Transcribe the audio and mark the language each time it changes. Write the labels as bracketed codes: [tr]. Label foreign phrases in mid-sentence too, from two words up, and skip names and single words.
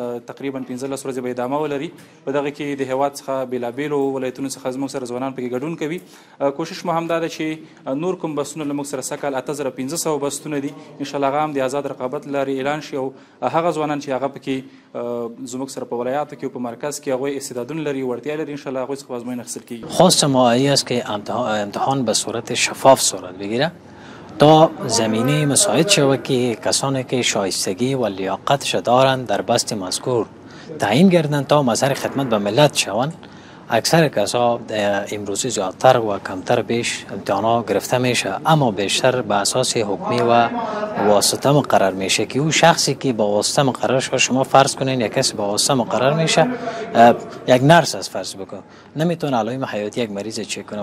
[ps] تقریبا 15 ورځې به ادامه ولري. په دغه کې د هیواد څخه بیلابیلو ولایتونو څخه زموږ سره ځوانان پکې ګډون کوي. کوشش مو هم دا ده چې نور کوم بسونه له موږ سره سکل 8500 بسونه دي [ar] ان شاء الله [ps] هغه هم د آزاد رقابت لري اعلان شي او هغه ځوانان چې هغه پکې زموږ سره په ولایاتو کې او په مرکز کې هغوی استعدادونه لري، وړتیا لري، [ar] ان شاء الله [ps] هغوی څخه ازموینه اخیستل کیږي. [fa] خواست ما است که امتحان به صورت شفاف صورت بگیره تا زمینه مساعد شود که کسانی که شایستگی و لیاقتش دارند در بست مذکور تعیین گردند تا مظهر خدمت به ملت شوند. اکثر کسا امروزی زیادتر و کمتر بیش امتحانا گرفته میشه، اما بیشتر به اساس حکمی و واسطه مقرر میشه که اون شخصی که با واسطه مقرر شده، شما فرض کنین یک کسی با واسطه مقرر میشه، یک نرس از فرض بکن نمیتونه علائم حیاتی یک مریض چک کنه.